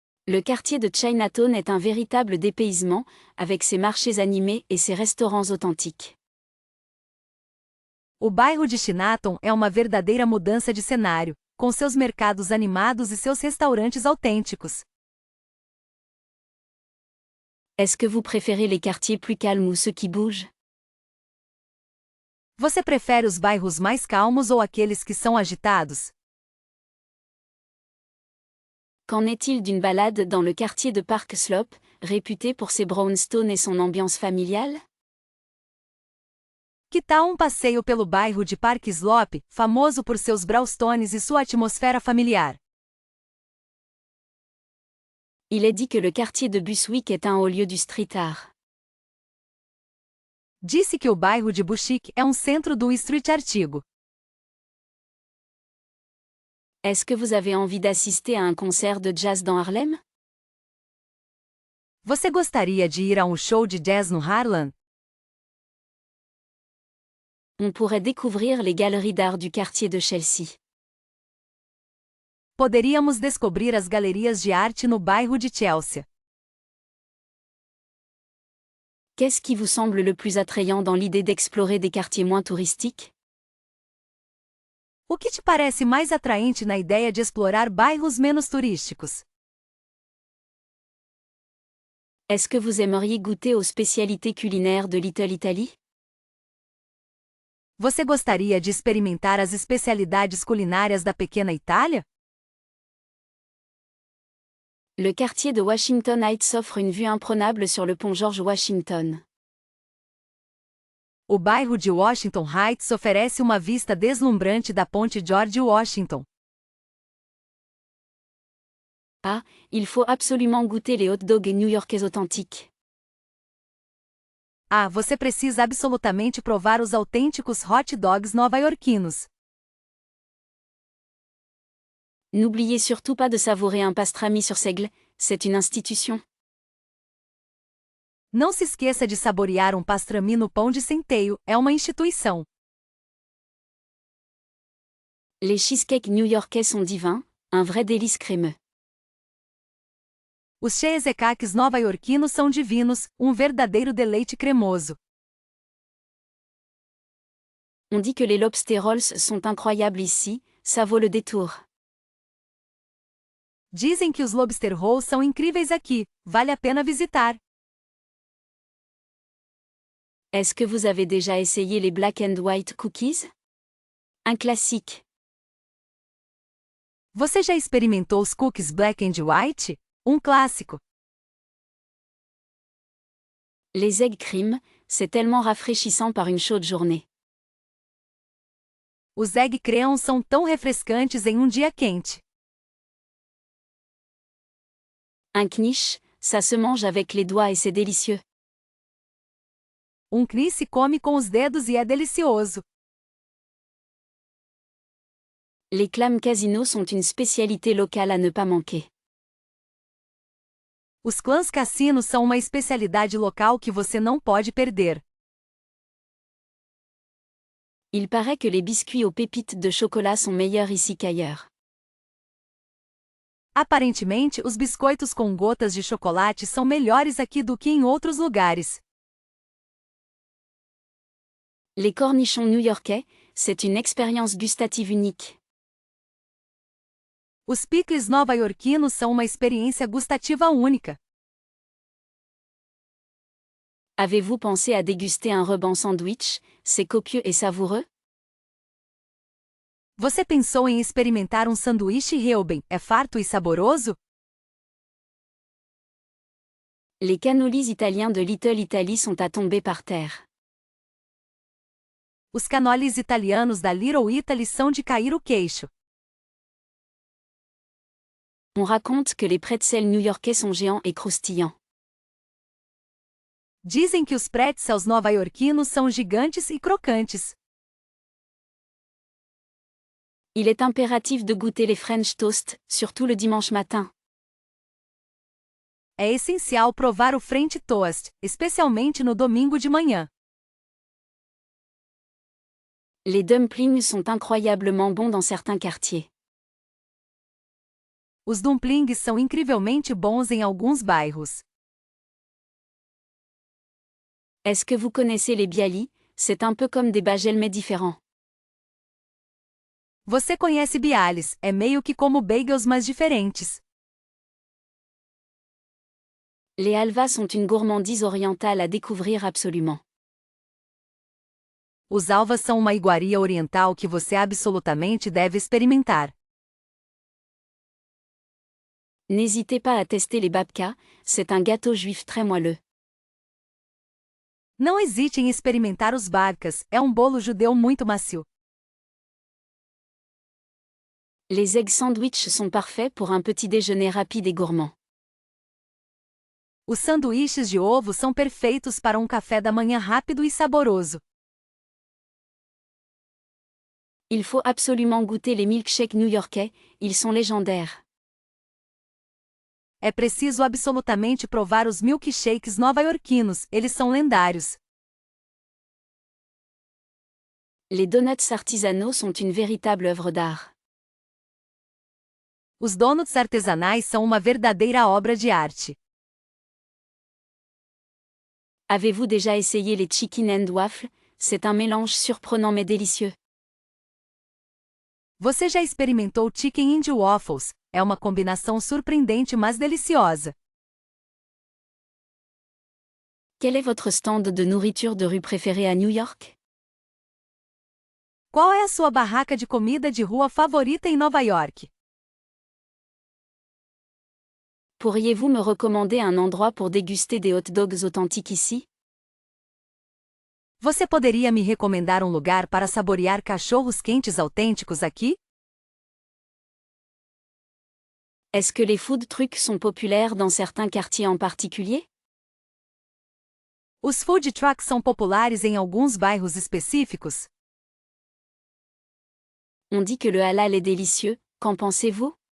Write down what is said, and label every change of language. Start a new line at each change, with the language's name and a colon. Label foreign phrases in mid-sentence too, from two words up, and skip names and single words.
French: Le quartier de Chinatown est un véritable dépaysement, avec ses marchés animés et ses restaurants authentiques.
Portuguese: O bairro de Chinatown é uma verdadeira mudança de cenário, com seus mercados animados e seus restaurantes autênticos.
French: Est-ce que vous préférez les quartiers plus calmes ou ceux qui bougent?
Portuguese: Você prefere os bairros mais calmos ou aqueles que são agitados?
French: Qu'en est-il d'une balade dans le quartier de Park Slope, réputé pour ses brownstones et son ambiance familiale?
Portuguese: Que tal um passeio pelo bairro de Park Slope, famoso por seus brownstones e sua atmosfera familiar?
French: Il est dit que le quartier de Bushwick est un haut lieu du
English: street art.
Portuguese: Disse que o bairro de Bushwick é um centro do street artigo.
French: Est-ce que vous avez envie d'assister à un concert de jazz dans Harlem?
Portuguese: Você gostaria de ir a um show de jazz no Harlem?
French: On pourrait découvrir les galeries d'art du quartier de Chelsea.
Portuguese: Poderíamos descobrir as galerias de arte no bairro de Chelsea.
French: Qu'est-ce qui vous semble le plus attrayant dans l'idée d'explorer des quartiers moins touristiques?
Portuguese: O que te parece mais atraente na ideia de explorar bairros menos turísticos?
French: Est-ce que vous aimeriez goûter aux spécialités culinaires de Little Italy?
Portuguese: Você gostaria de experimentar as especialidades culinárias da Pequena Itália?
French: Le quartier de Washington Heights offre une vue imprenable sur le pont George Washington.
Portuguese: O bairro de Washington Heights oferece uma vista deslumbrante da ponte George Washington.
French: Ah, il faut absolument goûter les
English: hot dogs
French: new-yorkais authentiques.
Portuguese: Ah, você precisa absolutamente provar os autênticos
English: hot dogs
Portuguese: nova-iorquinos.
French: N'oubliez surtout pas de savourer un pastrami sur seigle, c'est une institution.
Portuguese: Não se esqueça de saborear um pastrami no pão de centeio, é uma instituição.
French: Les cheesecakes new-yorkais sont divins, un vrai délice crémeux.
Portuguese: Os cheesecakes nova-iorquinos são divinos, um verdadeiro deleite cremoso.
French: On dit que les
English: lobster rolls
French: sont incroyables ici, ça vaut le détour.
Portuguese: Dizem que os
English: lobster rolls
Portuguese: são incríveis aqui, vale a pena visitar.
French: Est-ce que vous avez déjà essayé les
English: black and white cookies?
French: Un classique.
Portuguese: Você já experimentou os cookies
English: black and white?
Portuguese: Um clássico.
French: Les
English: egg cream,
French: c'est tellement rafraîchissant par une chaude journée.
Portuguese: Os
English: egg cream
Portuguese: são tão refrescantes em um dia quente.
French: Un knish, ça se mange avec les doigts et c'est délicieux.
Portuguese: Um knish se come com os dedos e é delicioso.
French: Les
English: clams casino
French: sont une spécialité locale à ne pas manquer.
Portuguese: Os clams cassinos são uma especialidade local que você não pode perder.
French: Il paraît que les biscuits aux pépites de chocolat sont meilleurs ici qu'ailleurs.
Portuguese: Aparentemente, os biscoitos com gotas de chocolate são melhores aqui do que em outros lugares.
French: Les cornichons new-yorkais, c'est une expérience gustative unique.
Portuguese: Os picles nova-iorquinos são uma experiência gustativa única.
French: Avez-vous pensé à déguster un
English: Reuben sandwich?
French: C'est copieux et savoureux?
Portuguese: Você pensou em experimentar um sanduíche Reuben? É farto e saboroso?
French: Les cannolis italiens de Little Italy sont à tomber par terre.
Portuguese: Os cannolis italianos da Little Italy são de cair o queixo.
French: On raconte que les pretzels new-yorkais sont géants et croustillants.
Portuguese: Dizem que os pretzels nova-iorquinos são gigantes e crocantes.
French: Il est impératif de goûter les
English: French toast,
French: surtout le dimanche matin.
Portuguese: É essencial provar o
English: French toast,
Portuguese: especialmente no domingo de manhã.
French: Les dumplings sont incroyablement bons dans certains quartiers.
Portuguese: Os dumplings são incrivelmente bons em alguns bairros.
French: Est-ce que vous connaissez les bialy? C'est un peu comme des bagels mais différents.
Portuguese: Você conhece bialys, é meio que como bagels mas diferentes.
French: Les halvas sont une gourmandise orientale à découvrir absolument.
Portuguese: Os alvas são uma iguaria oriental que você absolutamente deve experimentar.
French: N'hésitez pas à tester les babka, c'est un gâteau juif très moelleux.
Portuguese: Não hesite em experimentar os babkas, é um bolo judeu muito macio.
French: Les
English: egg sandwich
French: sont parfaits pour un petit déjeuner rapide et gourmand.
Portuguese: Os sanduíches de ovo são perfeitos para um café da manhã rápido e saboroso.
French: Il faut absolument goûter les milkshakes new-yorkais, ils sont légendaires.
Portuguese: É preciso absolutamente provar os milkshakes nova-iorquinos, eles são lendários.
French: Les donuts artisanaux sont une véritable œuvre d'art.
Portuguese: Os donuts artesanais são uma verdadeira obra de arte.
French: Avez-vous déjà essayé les
English: chicken and waffles?
French: C'est un mélange surprenant mais délicieux.
Portuguese: Você já experimentou
English: Chicken and Waffles?
Portuguese: É uma combinação surpreendente mas deliciosa.
French: Quel est votre stand de nourriture de rue préféré à New York?
Portuguese: Qual é a sua barraca de comida de rua favorita em Nova York?
French: Pourriez-vous me recommander un endroit pour déguster des hot dogs authentiques ici?
Portuguese: Você poderia me recomendar um lugar para saborear cachorros quentes autênticos aqui?
French: Est-ce que les
English: food trucks
French: sont populaires dans certains quartiers en particulier?
Portuguese: Os
English: food trucks
Portuguese: são populares em alguns bairros específicos?
French: On dit que le halal est délicieux, qu'en pensez-vous?